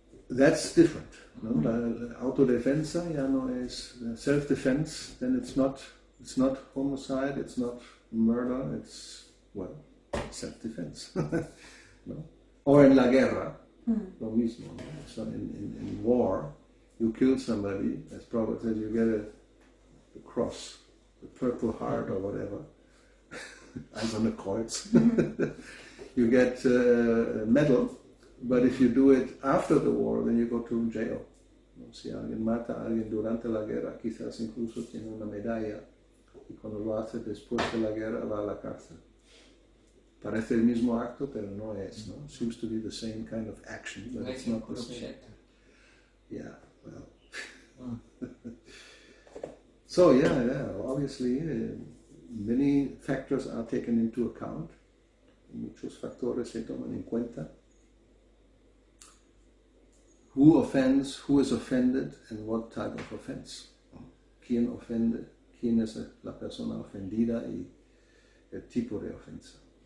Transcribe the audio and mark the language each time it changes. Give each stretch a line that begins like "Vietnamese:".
English: That's different, ¿no?
Spanish: La autodefensa ya no es
English: self-defense, then it's not homicide, it's not murder, it's, self-defense, ¿no?
Spanish: O en la guerra, lo mismo, ¿no?
English: So in war, you kill somebody, as Prabhupada said, you get the cross, the Purple Heart or whatever, Eiserne Kreuz. You get a medal, but if you do it after the war, then you go to jail.
Spanish: Si alguien mata a alguien durante la guerra, quizás incluso tiene una medalla, y cuando lo hace después de la guerra va a la cárcel. Parece el mismo acto, pero no es, ¿no?
English: Seems to be the same kind of action, but it's not the same. Yeah, well. So obviously many factors are taken into account.
Spanish: Muchos factores se toman en cuenta.
English: who offends, who is offended, and what type of offense.
Spanish: ¿Quién ofende? ¿Quién es la persona ofendida y el tipo de ofensa?